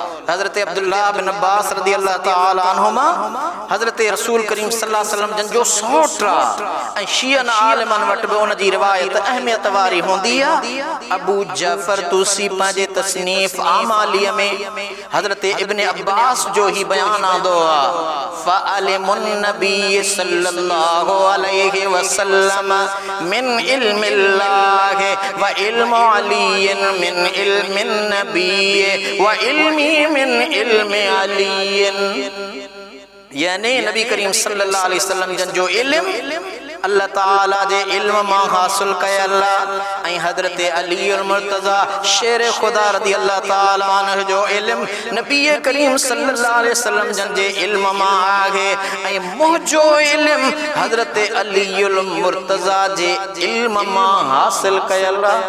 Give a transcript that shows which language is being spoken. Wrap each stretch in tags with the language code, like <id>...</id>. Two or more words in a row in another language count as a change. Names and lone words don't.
<sd>हजरत अब्दुल्लाह बिन अब्बास</sd> <ar>رضي الله تعالى عنهما</ar> <sd>हजरत रसूल करीम</sd> <ar>صلى الله عليه وسلم</ar> <sd>जन जो सौट ऐं शियन आलिमन वटि बि उन जी रिवायत अहमियत वारी हूंदी आहे। अबू जाफर तूसी पंहिंजे तसनीफ़ आमालिया में हजरत इब्न अब्बास जो ही बयान आंदो आहे।</sd> <ar>فعلم النبي صلى الله عليه وسلم من علم الله وعلم علي من علم النبي وعلمي من علم علي.</ar> <sd>यानी नबी करीम</sd> <ar>صلى الله عليه وسلم</ar> <sd>जन जो इल्म अल्लाह ताला जे इल्म मां हासिल कयल ऐं हजरत अली मुर्तज़ा शेर खुदा</sd> <ar>رضي الله تعالى عنه</ar> <sd>जो इल्म नबी करीम</sd> <ar>صلى الله عليه وسلم</ar> <sd>जन जे इल्म मां आहे ऐं मुंहिंजो इल्म हजरत अली मुर्तज़ा जे इल्म मां हासिल कयल।</sd>